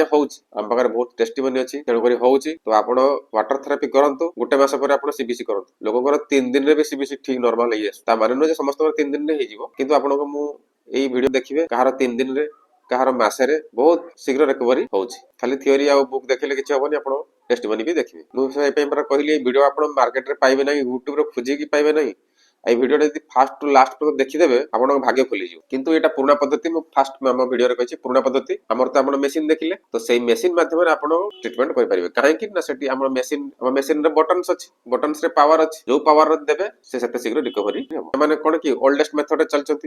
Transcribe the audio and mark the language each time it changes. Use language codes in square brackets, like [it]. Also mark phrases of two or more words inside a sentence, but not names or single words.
[or] ହଉଛି ଆମ ପାଖରେ ବହୁତ ଟେଷ୍ଟିମନି ଅଛି ତେଣୁକରି ହଉଛି ତ ଆପଣ [en] water therapy [or] କରନ୍ତୁ ଗୋଟେ ମାସ ପରେ ଆପଣ ସିବିସି କରନ୍ତୁ ଲୋକଙ୍କର 3 ଦିନରେ ବି ସିବିସି ଠିକ ନର୍ମାଲ ହେଇଯାଏ ତା ମାନେ ନୁହେଁ ଯେ ସମସ୍ତଙ୍କର 3 ଦିନରେ ହେଇଯିବ କିନ୍ତୁ ଆପଣଙ୍କୁ ମୁଁ ଏଇ ଭିଡିଓ ଦେଖିବେ କାହାର 3 ଦିନରେ କାହାର ମାସରେ ବହୁତ ଶୀଘ୍ର ରିକଭରି ହଉଛି ଖାଲି ଥିଓରି ଆଉ ବୁକ୍ ଦେଖିଲେ କିଛି ହବନି ଆପଣ ଟେଷ୍ଟିମନି ବି ଦେଖିବେ ମୁଁ ସେଇପାଇଁ ପରା କହିଲି ଏଇ ଭିଡିଓ ଆପଣ ମାର୍କେଟରେ ପାଇବେ ନାହିଁ ୟୁଟ୍ୟୁବରେ ଖୋଜିକି ପାଇବେ ନାହିଁ ଏଇ ଭିଡିଓଟା ଯଦି [en] first to last [or] পর্যন্ত ଦେଖିଦେବେ ଆପଣଙ୍କ ଭାଗ୍ୟ ଖୋଲିଯିବ। କିନ୍ତୁ ଏଇଟା ପୁରୁଣା ପଦ୍ଧତି, ମୁଁ ଫାର୍ଷ୍ଟ ଆମ ଭିଡିଓରେ କହିଛି ପୁରୁଣା ପଦ୍ଧତି। ଆମର ତ ଆପଣ ମେସିନ ଦେଖିଲେ, ତ ସେଇ ମେସିନ ମାଧ୍ୟମରେ ଆପଣ ଟ୍ରିଟମେଣ୍ଟ କରିପାରିବେ। କାହିଁକି ନା ସେଠି ଆମର ମେସିନରେ ବଟନ୍ସ ଅଛି, ବଟନ୍ସ ରେ ପାୱାର ଅଛି, ଯୋଉ ପାୱାର ଦେବେ ସେ ସେତେ ଶୀଘ୍ର ରିକଭରି ହେବ। ମାନେ କଣ କି [en] oldest methodରେ [or] ଚାଲିଛନ୍ତି।